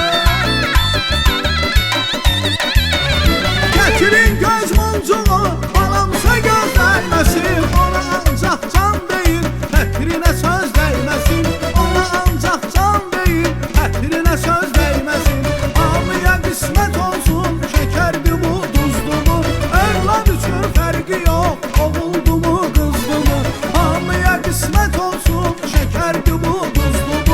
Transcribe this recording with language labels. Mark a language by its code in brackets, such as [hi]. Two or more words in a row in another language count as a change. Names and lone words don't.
[tr] Getirin göz muncuğu, balamıza göz değmesin. Ona ancak can değil, hətrine söz değmesin. Ona ancak can değil, hətrine söz değmesin. [az] Hamıya qismət olsun, şekerdi bu, duzdu mu? Evlad üçün fərqi yox, oğuldu mu, qızdı mı? Hamıya qismət olsun, şekerdi bu, duzdu mu?